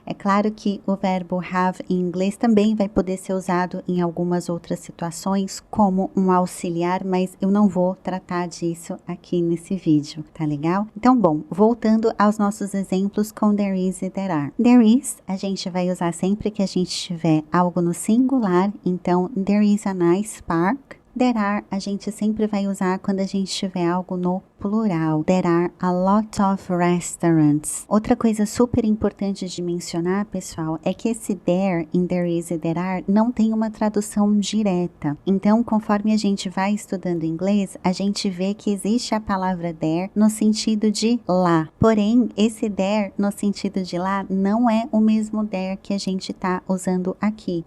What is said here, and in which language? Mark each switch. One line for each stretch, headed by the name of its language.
Portuguese: É claro que o verbo have em inglês também vai poder ser usado em algumas outras situações como um auxiliar, mas eu não vou tratar disso aqui nesse vídeo, tá legal? Então, bom, voltando aos nossos exemplos com there is e there are. There is, a gente vai usar sempre que a gente tiver algo no singular, então
English: there is a nice park.
Portuguese: There are, a gente sempre vai usar quando a gente tiver algo no plural.
English: There are a lot of restaurants.
Portuguese: Outra coisa super importante de mencionar, pessoal, é que esse there, in there is e there are, não tem uma tradução direta. Então, conforme a gente vai estudando inglês, a gente vê que existe a palavra there no sentido de lá. Porém, esse there no sentido de lá não é o mesmo there que a gente está usando aqui.